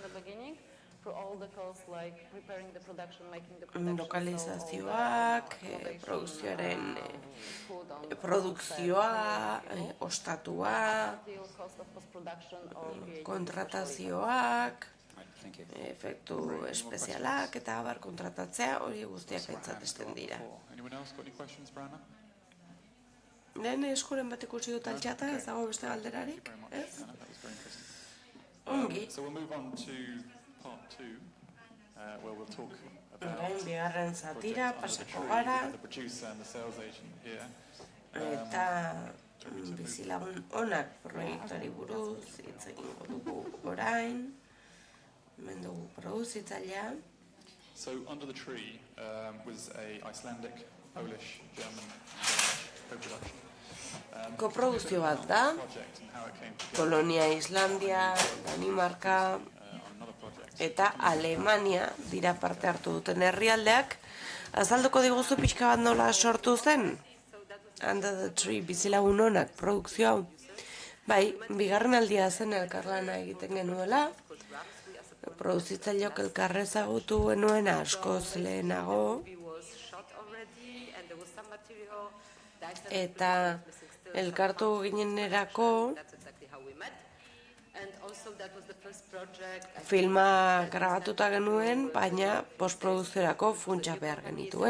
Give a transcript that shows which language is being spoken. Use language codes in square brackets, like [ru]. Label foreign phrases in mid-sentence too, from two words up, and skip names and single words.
[eu] lokalizazioak, produkzioa, ostatua, kontratazioak, efektu espezialak eta abar kontratatzea, hori guztiak aitzatesten dira. [en] Anyone else got any questions for Anna? [eu] Lehen eskuren bat ikusi dut altxata, ez dago beste galderarik, ez? [en] Anna, that was very interesting. [eu] Ongi. [en] So we'll move on to part 2, where we'll talk about [eu] Orain bigarren zatira, [en] Project Under the [eu] pasako Tree, gara, [en] the producer and the sales agent here. [eu] eta bizilagun onak proiektuari buruz, hitz egingo dugu orain, hemen dugu produzitzailea. [en] So Under the Tree was a Icelandic, Polish, German, and Danish co-production [eu] Koprodukzio bat da, [en] project, and how it came together [eu] Polonia, Islandia, Danimarka [en] on another project. [eu] eta Alemania dira parte hartu duten herrialdeak. Azalduko diguzu pixka bat nola sortu zen? Under the Tree, bizilagun onak, produkzio hau. Bai, bigarren aldia zen elkarlana egiten genuela, produzitzaileok elkarre ezagutu genuen askoz lehenago, eta elkartu ginenerako filma grabatuta genuen, baina postproduziorako funtsa behar genituen.